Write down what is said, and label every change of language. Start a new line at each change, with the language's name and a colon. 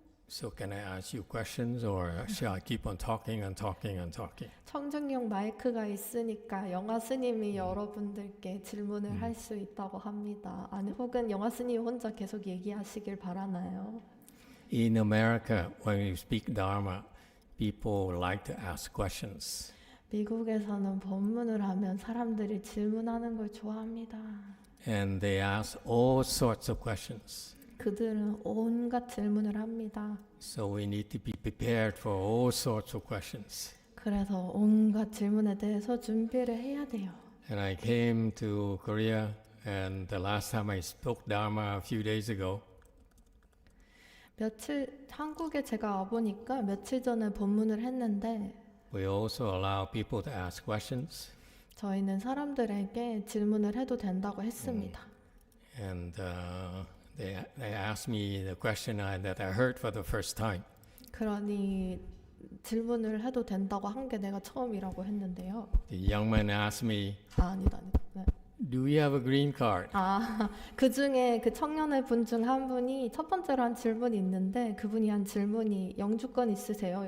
English: So can I ask you questions, or shall I keep on talking and talking and talking?
Korean: 청중용 마이크가 있으니까 영화 스님이 여러분들께 질문을 할 수 있다고 합니다. 아니 혹은 영화 스님 혼자 계속 얘기하시길 바라나요?
English: In America, when we speak Dharma, people like to ask questions.
Korean: 미국에서는 법문을 하면 사람들이 질문하는 걸 좋아합니다.
English: And they ask all sorts of questions.
Korean: 그들은 온갖 질문을 합니다.
English: So we need to be prepared for all sorts of questions.
Korean: 그래서 온갖 질문에 대해서 준비를 해야 돼요.
English: And I came to Korea, and the last time I spoke Dharma a few days ago,
Korean: 한국에 제가 와보니까 며칠 전에 법문을 했는데
English: we also allow people to ask questions.
Korean: 저희는 사람들에게 질문을 해도 된다고 했습니다.
English: And they asked me the question that I heard for the first time.
Korean: 그러니 질문을 해도 된다고 한 게 내가 처음이라고 했는데요.
English: The young man asked me,
Korean: 아니다. 네.
English: do you have a green card?
Korean: 그 중에 그 청년의 분 중 한 분이 첫 번째로 한 질문이 있는데 그분이 한 질문이 영주권 있으세요?